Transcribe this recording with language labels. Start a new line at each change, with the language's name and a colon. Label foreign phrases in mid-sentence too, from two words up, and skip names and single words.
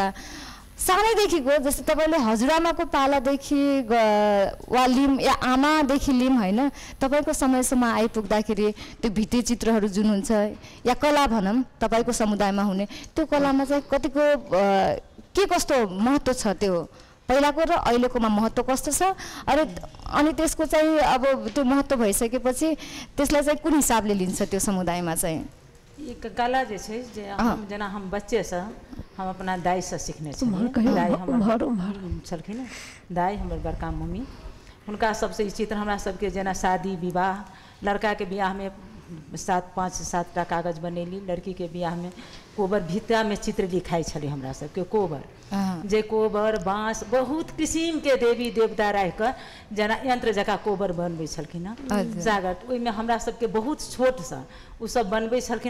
Nepali: सानैदेखिको, जस्तै तपाईँले हजुरआमाको पालादेखि वा लिम या आमादेखि लिम होइन, तपाईँको समयसम्म आइपुग्दाखेरि त्यो भित्तिचित्रहरू जुन हुन्छ या कला भनौँ तपाईँको समुदायमा हुने, त्यो कलामा चाहिँ कतिको के कस्तो महत्त्व छ, त्यो पहिलाको र अहिलेकोमा महत्त्व कस्तो छ, अनि त्यसको चाहिँ अब त्यो महत्त्व भइसकेपछि त्यसलाई चाहिँ कुन हिसाबले लिन्छ त्यो समुदायमा चाहिँ?
Maithili: ये कला जैसे जना हम बच्चे से हम अपना दाई से सीखने दाई हम छलखिन, दाई हमर बड़का मम्मी, हुनका सबसे ई चित्र हमरा सबके जना शादी विवाह, लड़का के बियाह में 5-7 कागज बनेली, लड़की के बियाह में कोबर भित्ता में चित्र लिखाई छले हमरा सबके कोबर, जे कोबर बाँस बहुत किस्म के देवी देवता रह कर जना यंत्र जका कोबर बनबे छलखिन जागट, ओइमे हमरा सबके बहुत छोट सा उ सब बनबे छलखिन।